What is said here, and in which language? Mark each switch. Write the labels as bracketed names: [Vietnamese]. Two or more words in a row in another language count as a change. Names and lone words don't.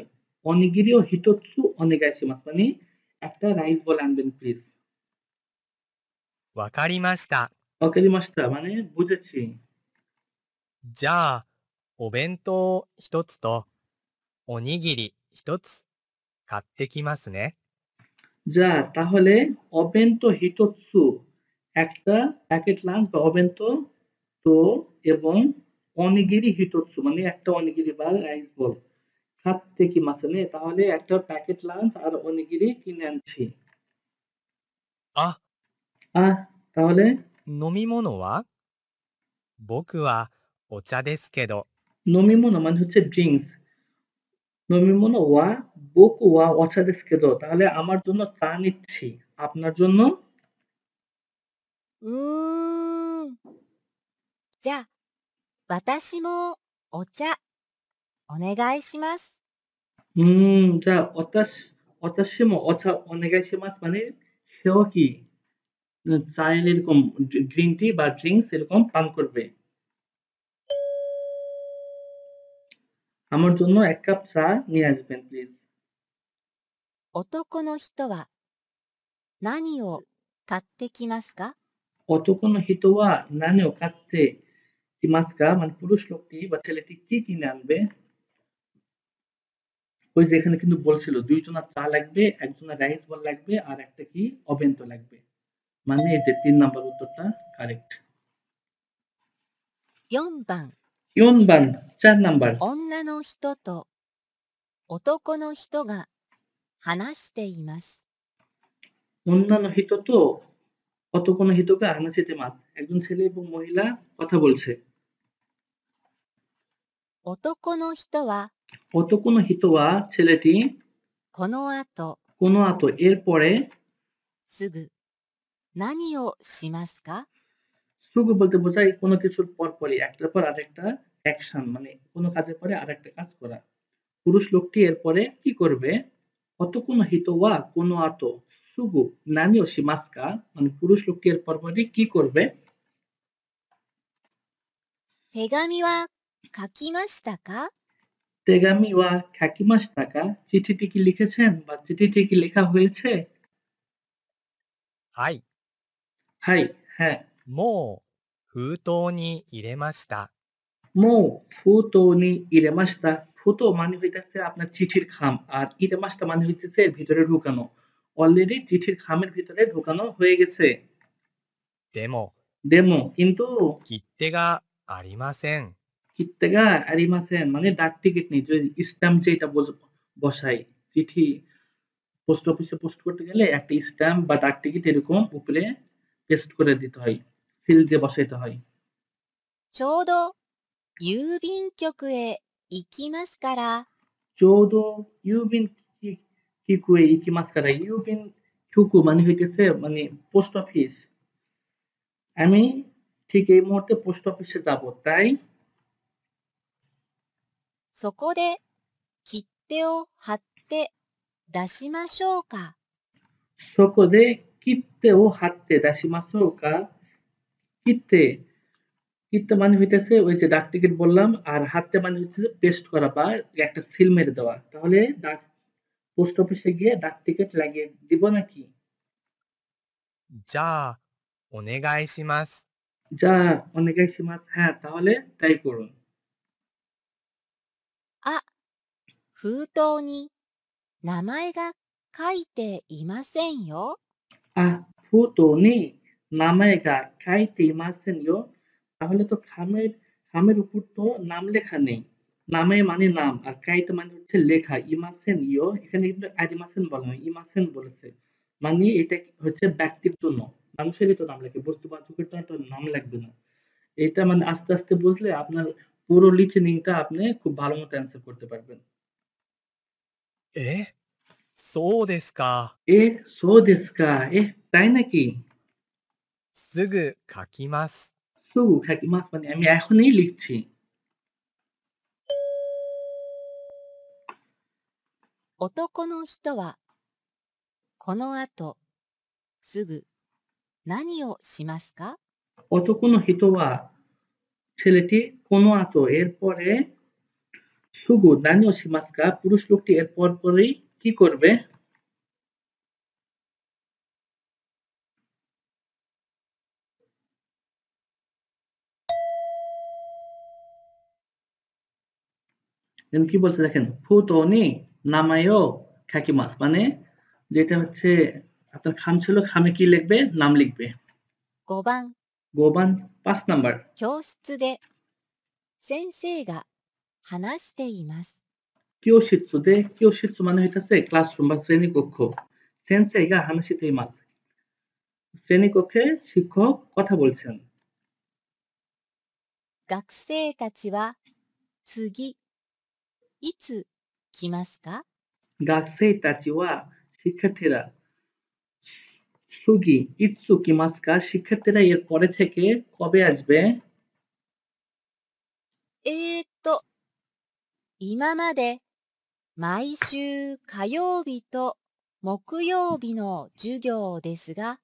[Japanese] おにぎり を 一つ お願いします [Bangla] মানে একটা [English] rice ball [Bangla] আনবেন প্লিজ। [Japanese] わかりました。 [Bangla] অকারিমাস্তা মানে বুঝেছি। [Japanese] じゃあ、お弁当一つとおにぎり一つ買ってきますね。 [Bangla] যা তাহলে [Japanese] お弁当 一つ [Bangla] একটা [English] packet lunch [Bangla] বা [Japanese] お弁当 と [Bangla] এবং [Japanese] おにぎり 一つ [Bangla] মানে একটা অনিগিরি বা [English] rice ball, [Japanese] 買って きます ね [Bangla] তাহলে একটা [English] packet lunch [Bangla] আর অনিগিরি কিনে আনছি। [Japanese] あ、 [Bangla] তাহলে [Japanese] 飲み物は僕はお茶ですけど。 [Bangla] নমিমোনো মানে হচ্ছে ড্রিঙ্কস। [Japanese] 飲み物 は 僕 は お茶 です けど, [Bangla] তাহলে আমার জন্য চা নিচ্ছি, আপনার জন্য? [Japanese] うーん。じゃあ、私もお茶お願いします。 [Bangla] যা [Japanese] 私も お茶 お願いします [Bangla] মানে সেও কি চায়ের এরকম [English] green tea [Bangla] বা ড্রিঙ্কস এরকম পান করবে। আমার জন্য 1 কাপ চা নিয়ে আসবেন প্লিজ। [Japanese] 男の人は何を買ってきますか？男の 人 は 何 を 買って います か [Bangla] মানে পুরুষ লোকটি বা ছেলেটি কি কিনে আনবে? ওই যে এখানে কিন্তু বলছিল 2 জনের চা লাগবে, 1 জনের রাইস বল লাগবে আর একটা কি অবেন্তো লাগবে। মানে এই যে 3 নাম্বার উত্তরটা কারেক্ট। [Japanese] 4番 [Bangla] ইয়নবান 4 নাম্বার। [Japanese] 女の人と男の人が話しています。女の 人 と 男の 人 が 話して います, [Bangla] একজন ছেলে এবং মহিলা কথা বলছে। [Japanese] 男の人は男の 人 は ছেলেটি この後この 後 [Bangla] এর পরে [Japanese] すぐ何をしますか？ [Bangla] সুগু বলতে বোঝায় কোনো কিছুর পরপরই একটার পর আরেকটা অ্যাকশন, মানে কোনো কাজের পরে আরেকটা কাজ করা। পুরুষ লোকটি এরপরে কি করবে? [Japanese] 男の 人 は この 後 すぐ 何 を します か [Bangla] মানে পুরুষ লোকটি এর পরপরই কি করবে? [Japanese] 手紙は書きましたか？手紙 は 書きました か [Bangla] চিঠিটি কি লিখেছেন বা চিঠিটি কি লেখা হয়েছে? [Japanese] はい、 [Bangla] হাই, হ্যাঁ। [Japanese] もう封筒に入れました。もう 封筒 に 入れました, [Bangla] ফুতো মানে হইতেছে আপনার চিঠির খাম আর ইরেমাশিতা মানে হইতেছে এর ভিতরে ঢুকানো। অলরেডি চিঠির খামের ভিতরে ঢুকানো হয়ে গেছে। [Japanese] でも、 [Bangla] ডেমো কিন্তু [Japanese] 切手がありません。切手が ありません [Bangla] মানে ডাক টিকিট নেই, যে স্ট্যাম্প যেটা বসাই চিঠি [English] post office [Bangla] পোস্ট করতে গেলে একটা স্ট্যাম্প বা ডাক টিকিট এরকম উপরে পেস্ট করে দিতে হয়, সিল দিয়ে বসাইতে হয়। [Japanese] ちょうど郵便局へ行きますから。ちょうど 郵便 局へ 行きます から, 郵便 局 [Bangla] মানে হইতেছে মানে [English] post office. [Bangla] আমি ঠিক এই মুহূর্তে পোস্ট অফিসে যাব, তাই [Japanese] そこで切手を貼って出しましょうか。 সকদে কিত্তে ও হাত্তে দাসিমাসো কা। 切手 切手 [Bangla] মানে হইতেছে ওই যে ডাক টিকিট বললাম, আর হাতে মানে হচ্ছে পেস্ট করা বা একটা সিল মেরে দেওয়া। তাহলে ডাক পোস্ট অফিসে গিয়ে ডাক টিকিট লাগিয়ে দিব নাকি? [Japanese] じゃあ、お願いします。じゃ お願いします, [Bangla] হ্যাঁ তাহলে তাই করুন। [Japanese] あ、封筒に名前が書いていませんよ。あ 封筒 に 名前が 書いて いません よ, [Bangla] তাহলে তো খামের উপর তো নাম লেখা নেই। নামে মানে নাম আর কাইতে মানে হচ্ছে লেখা। [Japanese] いません よ [Bangla] এখানে কিন্তু আরিমাসেন বলা নয়, ইমাসেন বলেছে। মানে এটা হচ্ছে ব্যক্তির জন্য, মানুষেরই তো নাম লেখে, বস্তুবাচকের তো নাম লাগবে না। এটা মানে আস্তে আস্তে বুঝলে আপনার পুরো লিসেনিংটা আপনি খুব ভালো মতো অ্যান্সার করতে পারবেন। [Japanese] え、そうですか。え そう ですか, [Bangla] এ তাই নাকি? [Japanese] すぐ書きます。すぐ 書きます [Bangla] মানে আমি এখনই লিখছি। [Japanese] 男の人はこの後すぐ何をしますか？男の 人は [Bangla] ছেলেটি [Japanese] この 後 [Bangla] এর পরে [Japanese] すぐ 何を しますか [Bangla] পুরুষ লোকটি এর পরপরই কি করবে? কি বলছে দেখেন, [Japanese] 封筒に 名前を 書きます [Bangla] মানে যেটা হচ্ছে আপনার খাম ছিল, খামে কি লিখবে? নাম লিখবে। [Japanese] 5番 [Bangla] গোবান 5 নাম্বার। [Japanese] 教室で先生が話しています。 [Bangla] কিয়োশিৎসু মানে হইতাছে ক্লাসরুম বা শ্রেণীকক্ষ। [Japanese] 先生 が 話して います [Bangla] শ্রেণীকক্ষে শিক্ষক কথা বলছেন। [Japanese] 学生たちは次、いつ来ますか？学生 たちは [Bangla] শিক্ষার্থীরা, [Japanese] 次 いつ 来ますか [Bangla] শিক্ষার্থীরা এর পরে থেকে কবে আসবে? [Japanese] 今まで毎週火曜日と木曜日の授業ですが、